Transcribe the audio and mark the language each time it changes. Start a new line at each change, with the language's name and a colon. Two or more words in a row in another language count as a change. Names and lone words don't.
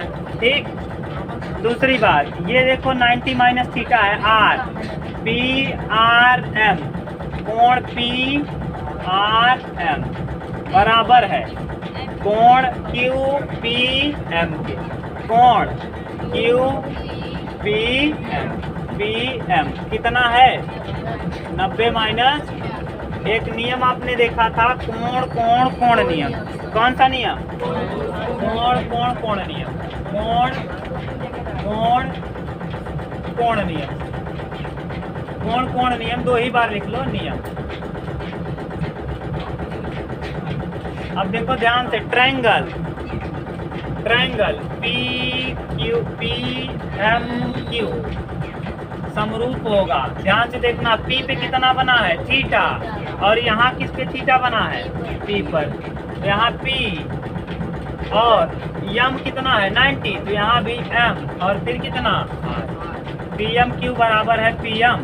Hindi: ठीक, दूसरी बात ये देखो 90 माइनस थीटा है, आर पी आर एम, कोण पी आर एम बराबर है कोण क्यू पी एम के। कोण क्यू पी एम कितना है? 90 माइनस। एक नियम आपने देखा था, कोण कोण कोण नियम। कौन सा नियम? कोण कोण कोण नियम। कोण कोण कोण नियम। कोण कोण नियम 2 ही बार लिख लो नियम। अब देखो ध्यान से, ट्रायंगल पी एम क्यू समरूप होगा। ध्यान से देखना, P पे कितना बना है थीटा, और यहाँ किस पे थीटा बना है P पर, तो यहाँ P और m कितना है 90, तो यहाँ भी m और फिर कितना PMQ बराबर है PM।